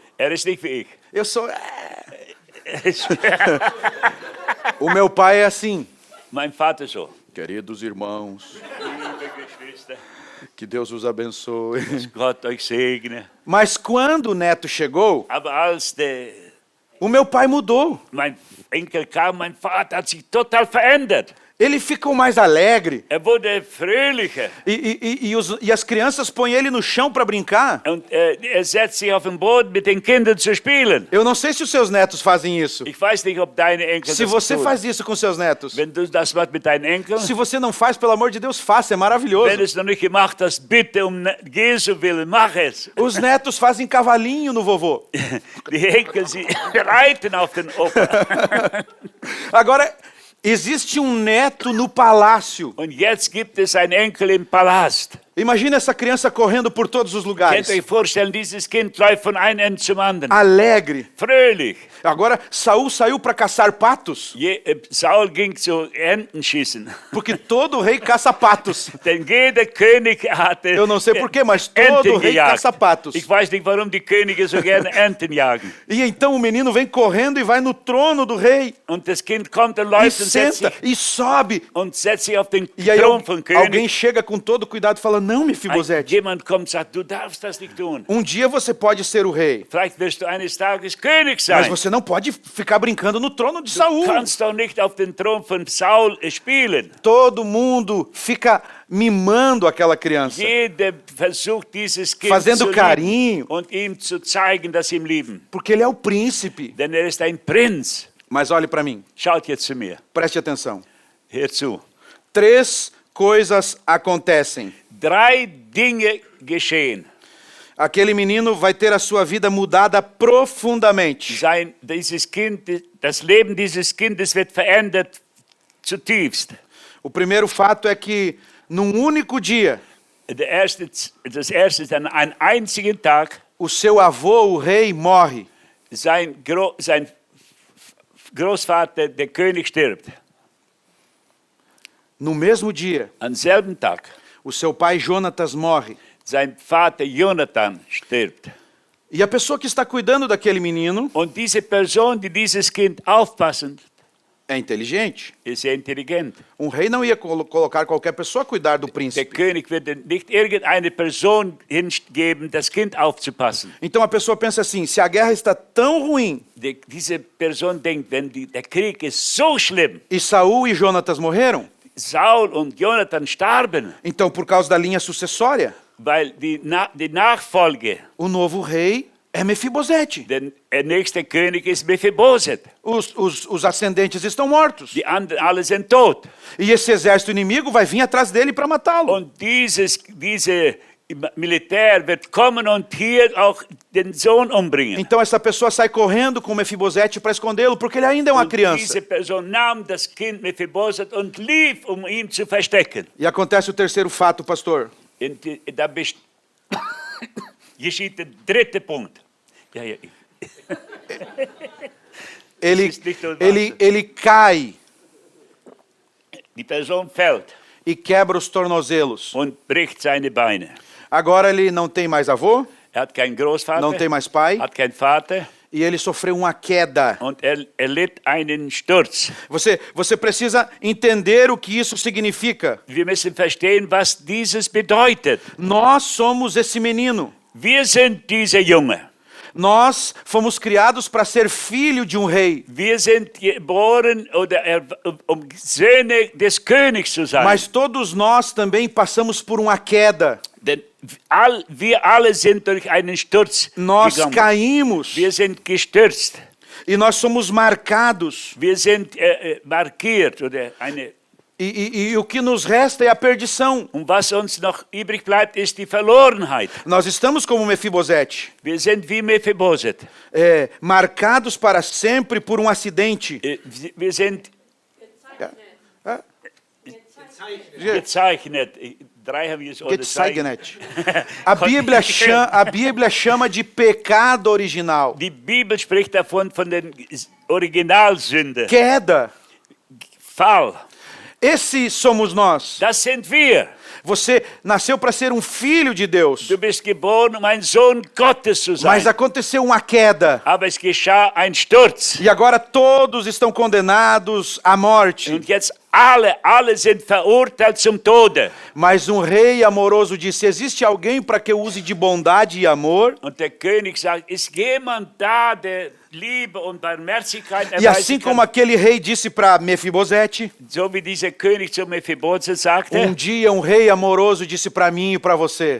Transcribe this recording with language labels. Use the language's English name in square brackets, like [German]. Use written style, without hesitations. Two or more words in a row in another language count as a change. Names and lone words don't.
[German] Er ist nicht wie ich. [Portuguese] Eu sou. O meu pai é assim. [German] Mein Vater so. [Portuguese] Queridos irmãos, [German] Liebe Geschwister, [Portuguese] que Deus os abençoe. [German] Gott euch segne. [Portuguese] Mas quando o neto chegou, [German] Aber als [Portuguese] o meu pai mudou. [German] mein Enkel kam, mein Vater hat sich total verändert. [Portuguese] Ele ficou mais alegre. [German] Er wurde fröhlicher. [Portuguese] E as crianças põem ele no chão para brincar. [German] Und er setzt sich auf den Boden, mit den Kindern zu spielen. [Portuguese] Eu não sei se os seus netos fazem isso. [German] Ich weiß nicht, ob deine Enkel [Portuguese] Se [German] das [Portuguese] você [German] tun. [Portuguese] faz isso com seus netos. [German] Wenn du das machst mit deinen Enkeln, [Portuguese] Se você não faz, pelo amor de Deus, faça. É maravilhoso. [German] wenn du es noch nicht gemacht hast, bitte Jesu willen, mach es. [Portuguese] Os netos fazem cavalinho no vovô. [German] Die Enkel, sie reiten auf den Opa. [Portuguese] Agora, existe um neto no palácio. [German] Und jetzt gibt es einen Enkel im Palast. [Portuguese] Imagina essa criança correndo por todos os lugares. [German] Könnt ihr euch vorstellen, dieses Kind läuft von einem Ende zum anderen. [Portuguese] Alegre. [German] Fröhlich. [Portuguese] Agora, Saul saiu para caçar patos, [German] Saul ging zu Enten schießen. [Portuguese] porque todo rei caça patos. [German] Denn jeder König hatte [Portuguese] Eu não sei porquê, mas todo [German] Enten [Portuguese] rei [German] gejagt. [Portuguese] caça patos. [German] Ich weiß nicht, warum die Könige so gerne Enten jagen. [Portuguese] E então o menino vem correndo e vai no trono do rei. [German] Und das Kind kommt und [Portuguese] E [German] läuft [Portuguese] senta e sobe. [German] sich auf den [Portuguese] E aí [German] Thron von König. [Portuguese] alguém chega com todo cuidado e fala, não, Mefibosete, [German] Jemand kommt und sagt, du darfst das nicht tun. [Portuguese] um dia você pode ser o rei, [German] Vielleicht wirst du eines Tages König [Portuguese] mas [German] sein. [Portuguese] você não pode ficar brincando no trono de [German] Du [Portuguese] Saul. [German] kannst doch nicht auf den Thron von Saul spielen. [Portuguese] Todo mundo fica mimando aquela criança, [German] Jeder versucht, dieses Kind [Portuguese] Fazendo [German] zu [Portuguese] carinho. [German] lieben und ihm zu zeigen, dass sie ihn lieben. [Portuguese] porque ele é o príncipe. [German] Denn er ist ein Prinz. [Portuguese] Mas olhe para mim, [German] Schaut jetzt zu mir. [Portuguese] preste atenção. [German] Hör zu. [Portuguese] 3 coisas acontecem. [German] 3 Dinge geschehen. [Portuguese] Aquele menino vai ter a sua vida mudada profundamente. [German] Das Leben dieses Kindes wird verändert zutiefst. [Portuguese] O primeiro fato é que, num único dia, [German] Das erste ist, an einem einzigen Tag, [Portuguese] o seu avô, o rei, morre. [German] sein Großvater, der König, stirbt. [Portuguese] No mesmo dia, [German] Am selben Tag, [Portuguese] o seu pai, Jonatas, morre. [German] sein Vater Jonathan stirbt. [Portuguese] E a pessoa que está cuidando daquele menino [German] Und diese Person, die dieses Kind aufpassen, [Portuguese] é inteligente. [German] ist sehr intelligent. [Portuguese] Um rei não ia colocar qualquer pessoa a cuidar do [German] Der [Portuguese] príncipe. [German] König wird nicht irgendeine Person hingeben, das Kind aufzupassen. [Portuguese] Então a pessoa pensa assim, se a guerra está tão ruim [German] Diese Person denkt, wenn der Krieg ist so schlimm, [Portuguese] e Saul e Jonatas morreram, [German] Saul und Jonathan starben, [Portuguese] então por causa da linha sucessória, [German] weil die Nachfolge, [Portuguese] o novo rei é Mefibosete. [German] der nächste König ist Mephibosheth. [Portuguese] Os ascendentes estão mortos. [German] Die anderen alle sind tot. [Portuguese] E esse exército inimigo vai vir atrás dele para matá-lo. [German] Und diese Militär wird kommen und hier auch den Sohn umbringen. [Portuguese] Então essa pessoa sai correndo com Mefibosete para escondê-lo, porque ele ainda é uma [German] Und [Portuguese] criança. [German] diese Person nahm das Kind Mephibosheth und lief, ihn zu verstecken. [Portuguese] E acontece o terceiro fato, pastor. [German] Und da geschieht der dritte Punkt. Ja. [Portuguese] Ele cai [German] Die Person fällt [Portuguese] e quebra os tornozelos. [German] und bricht seine Beine. [Portuguese] Agora ele não tem mais avô, [German] Hat keinen Großvater, [Portuguese] não tem mais pai, [German] hat keinen Vater [Portuguese] e ele sofreu uma queda. [German] und litt einen Sturz. [Portuguese] Você precisa entender o que isso significa. [German] Wir müssen verstehen, was dieses bedeutet. [Portuguese] Nós somos esse menino. [German] Wir sind dieser Junge. [Portuguese] Nós fomos criados para ser filho de um rei. [German] Wir sind geboren, Söhne des Königs zu sein. [Portuguese] Mas todos nós também passamos por uma queda. [German] Denn wir alle sind durch einen Sturz [Portuguese] Nós [German] gegangen. [Portuguese] caímos [German] Wir sind gestürzt. [Portuguese] e nós somos marcados. [German] Wir sind markiert oder eine. [Portuguese] E o que nos resta é a perdição. [German] Und was uns noch übrig bleibt, ist die Verlorenheit. [Portuguese] Nós estamos como Mefibosete, [German] Wir sind wie Mephibosheth. [Portuguese] marcados para sempre por um acidente. [German] Wir sind gezeichnet. 3 haben wir es Gezeichnet. [Portuguese] A Bíblia chama de pecado original. [German] Die Bibel spricht davon, von der Originalsünde. [Portuguese] Queda. [German] Fall. [Portuguese] Esse somos nós. [German] Das sind wir. [Portuguese] Você nasceu para ser um filho de Deus. [German] Du bist geboren, um ein Sohn Gottes zu sein. [Portuguese] Mas aconteceu uma queda. [German] Aber es geschah ein Sturz. [Portuguese] E agora todos estão condenados à morte. [German] Und jetzt alle sind verurteilt zum Tode. [Portuguese] Mas um rei amoroso disse: existe alguém para que eu use de bondade e amor? [German] Und der König sagt, ist jemand da, der Liebe und Barmherzigkeit [Portuguese] E assim [German] erweisen [Portuguese] como [German] kann? [Portuguese] aquele rei disse para Mefibosete, [German] So wie dieser König zu Mephibosheth sagte, [Portuguese] dia um rei amoroso disse para mim e para você: